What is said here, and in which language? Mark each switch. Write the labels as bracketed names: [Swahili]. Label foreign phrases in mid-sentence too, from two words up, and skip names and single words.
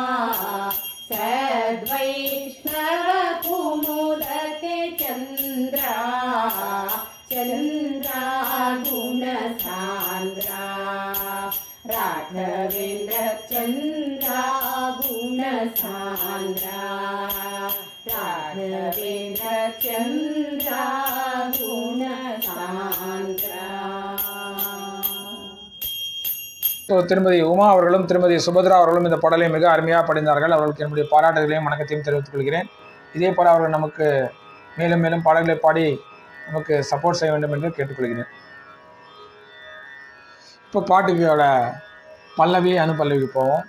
[Kannada] ಸದ್ವೈಷ್ಣವ ಕುಮುದಕೆ ಚಂದ್ರಾ ಚಂದ್ರಾ ಗುಣಸಾಂದ್ರಾ ರಾಘವೇಂದ್ರ ಚಂದ್ರಾ ಗುಣಸಾಂದ್ರಾ ರಾಘವೇಂದ್ರ ಚಂದ್ರಾ ಗುಣಸಾಂದ್ರಾ. [Tamil] திருமதி உமா அவர்களும் திருமதி சுபத்ரா அவர்களும் இந்த பாடலை மிக அருமையாக படிந்தார்கள். அவர்களுக்கு என்னுடைய பாராட்டுகளையும் வணக்கத்தையும் தெரிவித்துக் கொள்கிறேன். இதே போல் அவர்கள் நமக்கு மேலும் மேலும் பாடல்களை பாடி நமக்கு சப்போர்ட் செய்ய வேண்டும் என்று கேட்டுக்கொள்கிறேன். இப்போ பாட்டுக்கோட பல்லவி அனுபல்லவிக்கு போவோம்.